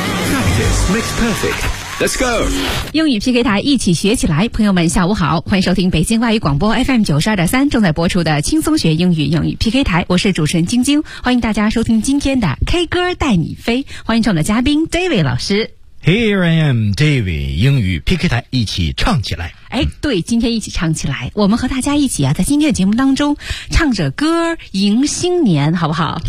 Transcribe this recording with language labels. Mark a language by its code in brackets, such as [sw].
[en] Practice makes perfect。 Let's go! [zh] 英语 PK 台一起学起来，朋友们下午好，欢迎收听北京外语广播 FM92.3 正在播出的轻松学英语英语 PK 台，我是主持人晶晶，欢迎大家收听今天的 K 歌带你飞，欢迎我们的嘉宾 David 老师。 [en] Here I am, [zh] David, 英语 PK 台一起唱起来。哎，对，今天一起唱起来，我们和大家一起啊，在今天的节目当中唱着歌迎新年，好不好？